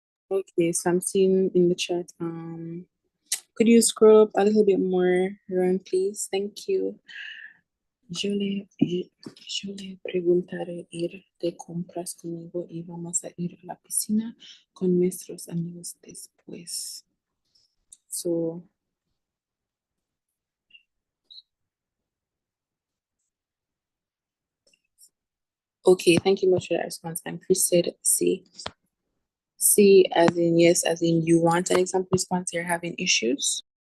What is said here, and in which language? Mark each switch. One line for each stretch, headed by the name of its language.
English: Okay, so I'm seeing in the chat, could you scroll up a little bit more, Ron, please? Thank you.
Spanish: Yo le preguntaré ir de compras conmigo y vamos a ir a la piscina con nuestros amigos después.
English: So, okay, thank you much for that response. And Chris said C. C as in yes, as in you want an example response, you're having issues.